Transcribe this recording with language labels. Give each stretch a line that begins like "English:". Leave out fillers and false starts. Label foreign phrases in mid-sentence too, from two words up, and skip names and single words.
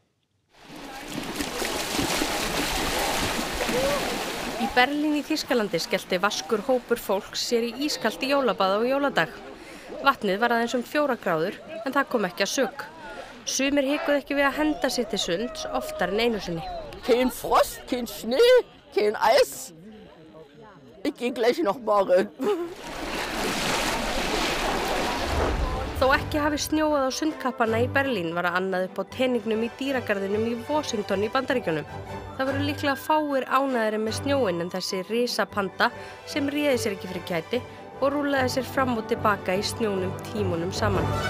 Icelandic: Í Berlín í Þýskalandi skellti vaskur hópur fólks sér í ískalti jólabað á jóladag. Vatnið var aðeins 4 gráður en það kom ekki að sök. Sumir hikuðu ekki við að henda sig til sunds oftar en einu sinni.
German: Kein Frost, kein Schnee, kein Eis. Ich gehe gleich noch morgen.
Icelandic: Þó ekki hafi snjóað á sundkappana í Berlín var að annað upp á teningnum í dýragarðinum í Washington í Bandaríkjunum. Það voru líklega fáir ánægðari með snjóinn en þessi risapanda sem réði sér ekki fyrir kæti og rúllaði sér fram og tilbaka í snjónum tímunum saman.